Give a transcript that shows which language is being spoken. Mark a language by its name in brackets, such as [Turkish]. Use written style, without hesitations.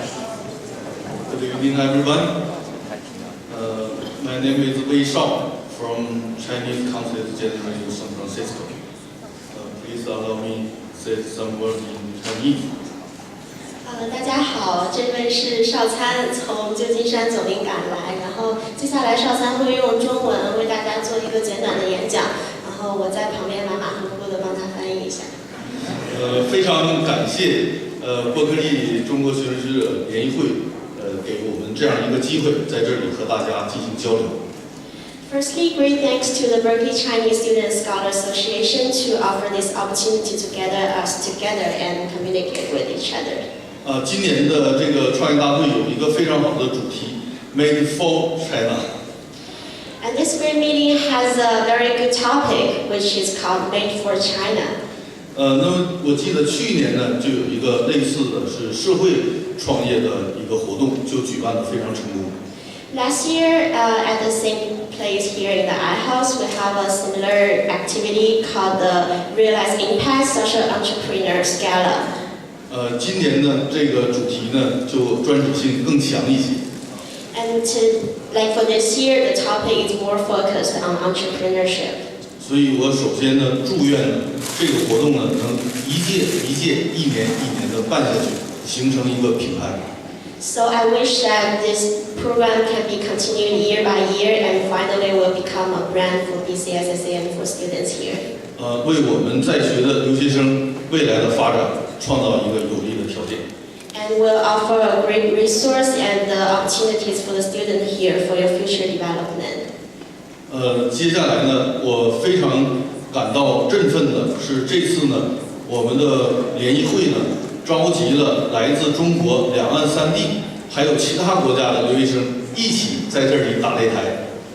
[English] Good evening, everyone. My name is Wei Shao from Chinese Consulate General in San Francisco. Please allow me to say some words in Chinese. [Chinese] 大家好，这位是少参，从旧金山走临赶来，然后接下来少参会用中文为大家做一个简短的演讲，然后我在旁边马马虎虎的帮他翻译一下。非常感谢伯克利中国学生学者联谊会给我们这样一个机会，在这里和大家进行交流。 [English] Firstly, great thanks to the Berkeley Chinese Student Scholar Association to offer this opportunity to gather us together and communicate with each other. [Chinese] 今年的这个创业大会有一个非常好的主题 ，Made for China。 [English] And this great meeting has a very good topic, which is called Made for China. [Chinese] 那么我记得去年呢，就有一个类似的是社会创业的一个活动，就举办得非常成功。 [English] Last year, at the same place here in the I House, we have a similar activity called the Realize Impact Social Entrepreneurs Gala. [Chinese] 今年呢，这个主题呢就专属性更强一些。 [English] And for this year, the topic is more focused on entrepreneurship. [Chinese] 所以我首先呢，祝愿呢这个活动呢能一届一届、一年一年的办下去，形成一个品牌。 [English] So I wish that this program can be continued year by year and finally will become a brand for BCSSA and for students here. [Chinese] 为我们在学的留学生未来的发展创造一个有利的条件。 [English] And will offer a great resource and the opportunities for the student here for your future development. [Chinese] 接下来呢，我非常感到振奋的是，这次呢，我们的联谊会呢，召集了来自中国两岸三地，还有其他国家的留学生一起在这里打擂台。